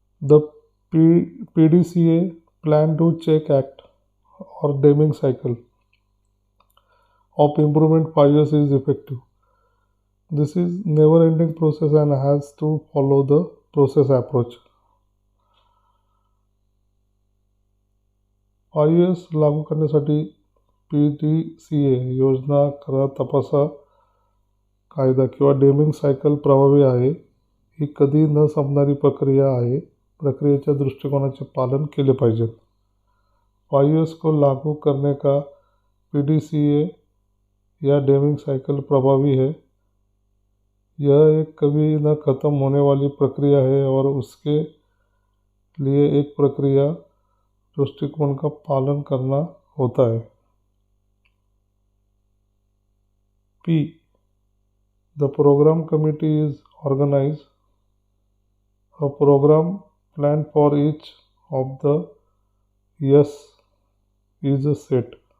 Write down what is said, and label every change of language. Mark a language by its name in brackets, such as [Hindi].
[English] The PDCA Plan Do Check Act or Deming cycle of improvement 5S is effective. This is never-ending process and has to follow the process approach. [Marathi] 5S लागू करण्यासाठी PDCA योजना करा, तपासा, कायदा किंवा Deming cycle प्रभावी आहे। ही कधी न संपणारी प्रक्रिया आहे। प्रक्रियेच्या दृष्टिकोनाचे पालन केले पाहिजे। [Hindi] 5S को लागू करने का PDCA या डेमिंग साइकिल प्रभावी है। यह एक कभी न ख़त्म होने वाली प्रक्रिया है और उसके लिए एक प्रक्रिया दृष्टिकोण का पालन करना होता है। [English] P, the program committee is organized. A program plan for each of the yes is set.